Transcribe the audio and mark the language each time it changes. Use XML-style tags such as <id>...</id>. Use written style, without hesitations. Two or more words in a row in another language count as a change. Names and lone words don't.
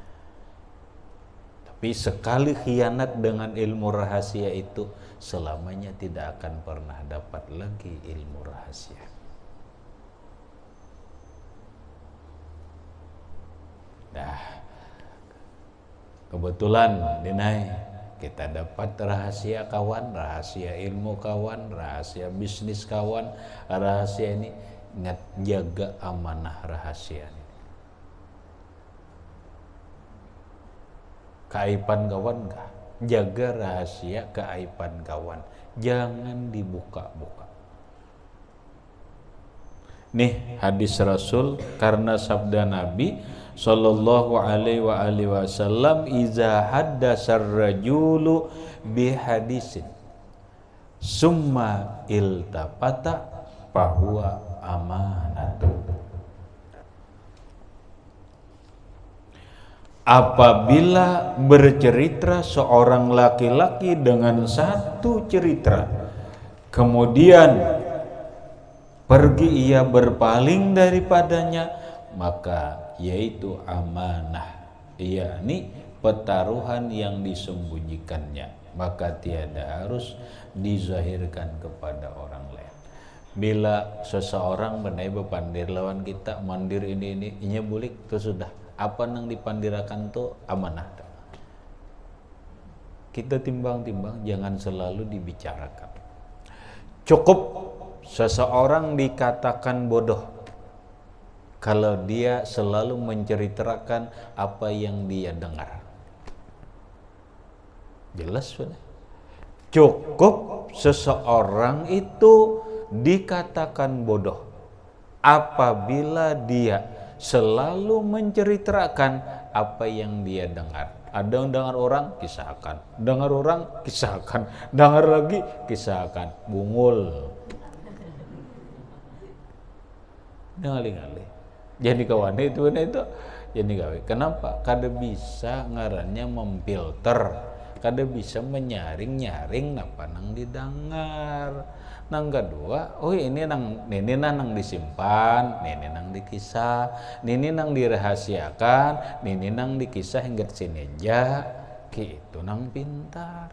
<id>Tapi sekali khianat dengan ilmu rahasia itu, selamanya tidak akan pernah dapat lagi ilmu rahasia. Dah kebetulan dinai kita dapat rahasia kawan, rahasia ilmu kawan, rahasia bisnis kawan, rahasia ini. Ingat, jaga amanah rahasia ini. Keaiban kawan kah? Jaga rahasia keaiban kawan, jangan dibuka-buka. Nih hadis Rasul, karena sabda Nabi</id> <ar>صلى الله عليه وسلم, إذا حدث الرجل بحديث ثم التفت فهي أمانة.</ar> <id>Apabila bercerita seorang laki-laki dengan satu cerita, kemudian pergi ia berpaling daripadanya, maka yaitu amanah, yakni pertaruhan yang disembunyikannya, maka tiada harus dizahirkan kepada orang lain.</id> <bjn>Bila seseorang benai bepandir lawan kita, mandir ini inya bulik, itu sudah apa nang dipandirakan tuh amanah.</bjn> <id>Kita timbang-timbang, jangan selalu dibicarakan. Cukup seseorang dikatakan bodoh kalau dia selalu menceritakan apa yang dia dengar. Jelas sudah. Cukup seseorang itu dikatakan bodoh apabila dia selalu menceritakan apa yang dia dengar. Ada yang dengar orang, kisahkan. Dengar orang, kisahkan. Dengar lagi, kisahkan.</id> <bjn>Bungul. Ngali-ngali. Jadi kawan itu jadi gawe.</bjn> <id>Kenapa?</id> <bjn>Kada bisa ngarannya memfilter. Kada bisa menyaring-nyaring napa nang didengar. Nang kedua, oh ini nang disimpan, ini nang dikisah, ini nang dirahasiakan, ini nang dikisah hingga sini aja, gitu nang pintar.</bjn>